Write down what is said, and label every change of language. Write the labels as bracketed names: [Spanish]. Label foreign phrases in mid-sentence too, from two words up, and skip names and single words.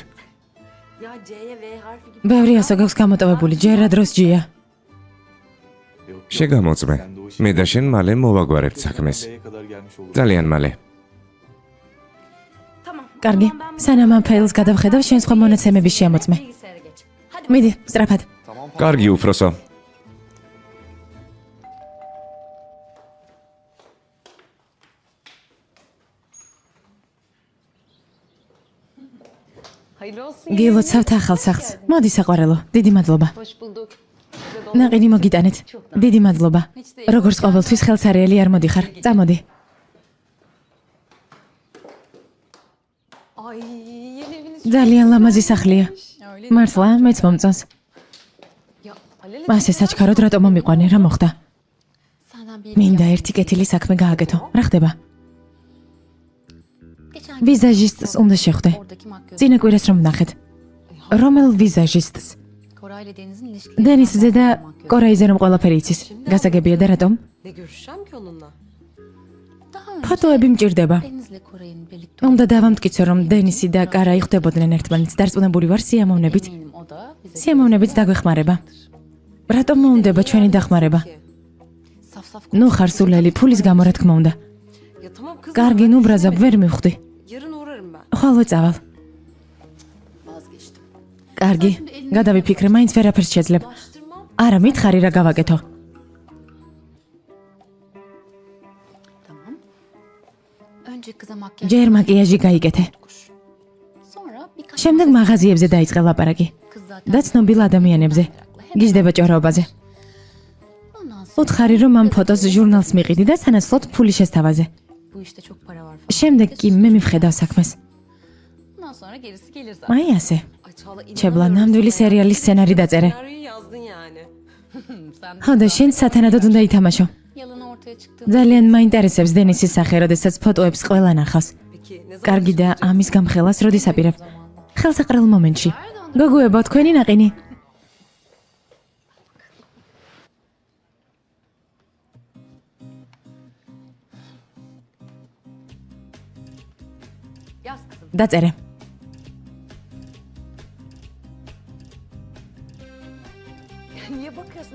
[Turkish] Ya C'ye V harfi gibi. [Georgian] ბევრი ასო გაქვს გამოტოვებული, ჯერა დროს ჯია. [Turkish] Yok, [Georgian] შეგამოწმე. მე და შენ მალე მოვაგვარებთ საქმეს. [Turkish] B'ye kadar gelmiş olur. [Georgian] ძალიან მალე. [Turkish] Tamam. [Georgian] კარგი, სანამ ამ ფაილს გადავხედავ, შენ სხვა მონაცემების შემოწმე. [Turkish] Bilgisayara geç. Hadi [Georgian] მიდი, სწრაფად. [Turkish] Tamam. [Georgian] კარგი უფროსო. [Turkish] Hayırlı olsun. [Georgian] გილოცავთ ახალ სახლს. მოდი საყვარელო, დიდი მადლობა. [Turkish] Hoş bulduk. [Georgian] ნაყინი მოგიტანეთ. დიდი მადლობა. როგორც ყოველთვის ხელსარიელი არ მოდიხარ. წამოდი. ძალიან ლამაზი სახლია. მართლა, მეც მომწონს. ასე საჩქაროდ რატომ მომიყვანე, რა მოხდა? მინდა ერთი კეთილი საქმე გააკეთო. რა ხდება? ვიზაჟისტს უნდა შეხვდე. წინა კვირას რომ ვნახეთ. რომელ ვიზაჟისტს? დენისზე და კორაიზე რომ ყველაფერი იცის. გასაგებია და რატომ? [Turkish] Ne görüşeceğim ki onunla? [Georgian] ფოტოები მჭირდება. უნდა დავამტკიცო, რომ დენისი და კარაი ხვდებოდნენ ერთმანეთს. დარწმუნებული ვარ სიამოვნებით. სიამოვნებით დაგვეხმარება. რატომ მოუნდება ჩვენი დახმარება? ნუ ხარ სულელი, ფულის გამო რა თქმა უნდა. [Turkish] Ya tamam kızım. [Georgian] კარგი ნუ ბრაზა ვერ მივხვდი. [Turkish] Yarın uğrarım ben. [Georgian] ხოლო წავალ. კარგი, გადავიფიქრე, მაინც ვერაფერს შეძლებ. არა, მითხარი რა გავაკეთო. ჯერ მაკიაჟი გაიკეთე. შემდეგ მაღაზიებზე დაიწყე ლაპარაკი. და ცნობილ ადამიანებზე. გიждდება ჭორაობაზე. უთხარი რომ ამ ფოტოს ჟურნალს მიყიდი და სანაცვლოდ ფული შესთავაზე. შემდეგ კი მე მივხედავ საქმეს. აი ასე. [Turkish] Ay Çağla [Georgian] ჩებლა ნამდვილი სერიალის სცენარი დაწერე. [Turkish] senaryoyu yazdın yani. [Georgian] ხო და შენ სათანადოდ უნდა ითამაშო. ძალიან მაინტერესებს დენისის სახე, როდესაც ფოტოებს ყველა ნახავს. [Turkish] Peki ne zaman? [Georgian] კარგი და ამის გამხელას როდის აპირებ? ხელსაყრელ მომენტში. გოგუებო, თქვენი ნაყინი. დაწერე. [Turkish] Niye bakıyorsun?